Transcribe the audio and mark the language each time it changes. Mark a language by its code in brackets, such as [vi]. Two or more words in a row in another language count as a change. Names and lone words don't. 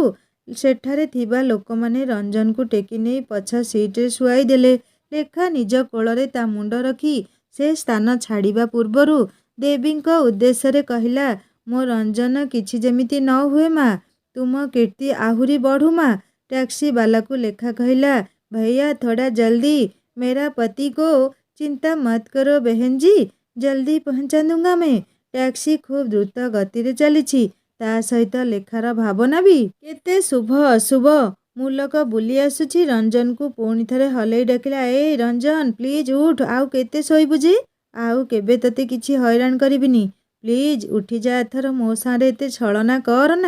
[or] ସେଠାରେ ଥିବା ଲୋକମାନେ ରଞ୍ଜନକୁ ଟେକି ନେଇ ପଛ ସିଟ୍ରେ ଶୁଆଇ ଦେଲେ। ଲେଖା ନିଜ କୋଳରେ ତା ମୁଣ୍ଡ ରଖି ସେ ସ୍ଥାନ ଛାଡ଼ିବା ପୂର୍ବରୁ ଦେବୀଙ୍କ ଉଦ୍ଦେଶ୍ୟରେ କହିଲା, ମୋ ରଞ୍ଜନ କିଛି ଯେମିତି ନ ହୁଏ ମା, ତୁମ କୀର୍ତ୍ତି ଆହୁରି ବଢ଼ୁ ମା। ଟ୍ୟାକ୍ସି ବାଲାକୁ ଲେଖା କହିଲା, [hi] ଭैया थोड़ा जल्दी, मेरा पति को चिंता मत करो बहन जी, जल्दी पहुँचा दूंगा मैं। [or] ଟ୍ୟାକ୍ସି ଖୁବ୍ ଦ୍ରୁତ ଗତିରେ ଚାଲିଛି। ତା ସହିତ ଲେଖାର ଭାବନା ବି। କେତେ ଶୁଭ ଅଶୁଭ ମୁଲକ ବୁଲି ଆସୁଛି। ରଞ୍ଜନକୁ ପୁଣି ଥରେ ହଲେଇ ଡାକିଲା, ଏ ରଞ୍ଜନ ପ୍ଲିଜ୍ ଉଠ, ଆଉ କେତେ ଶୋଇବୁ ଯେ? ଆଉ କେବେ ତତେ କିଛି ହଇରାଣ କରିବିନି, ପ୍ଲିଜ୍ ଉଠିଯା ଏଥର, ମୋ ସାଙ୍ଗରେ ଏତେ ଛଳନା କରନା।